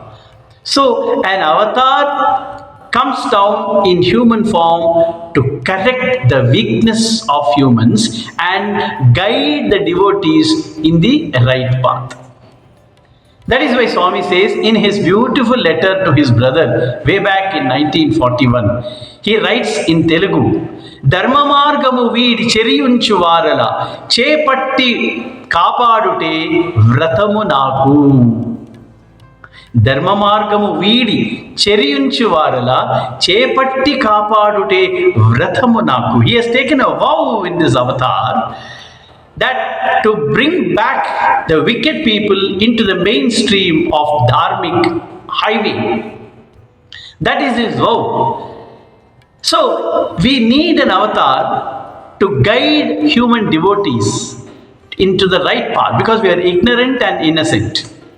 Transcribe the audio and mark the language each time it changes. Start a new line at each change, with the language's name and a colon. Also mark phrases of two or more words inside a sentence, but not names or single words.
English: So, an avatar comes down in human form to correct the weakness of humans and guide the devotees in the right path. That is why Swami says in his beautiful letter to his brother way back in 1941, he writes in Telugu,
Telugu: ధర్మ మార్గము వీడి చరియించు వారల చేపట్టి కాపాడుటే వ్రతము నాకు. ధర్మ మార్గము వీడి చరియించు వారల చేపట్టి కాపాడుటే వ్రతము నాకు.
English: He has taken a vow in this avatar that to bring back the wicked people into the mainstream of dharmic highway. That is his vow. So, we need an avatar to guide human devotees into the right path because we are ignorant and innocent.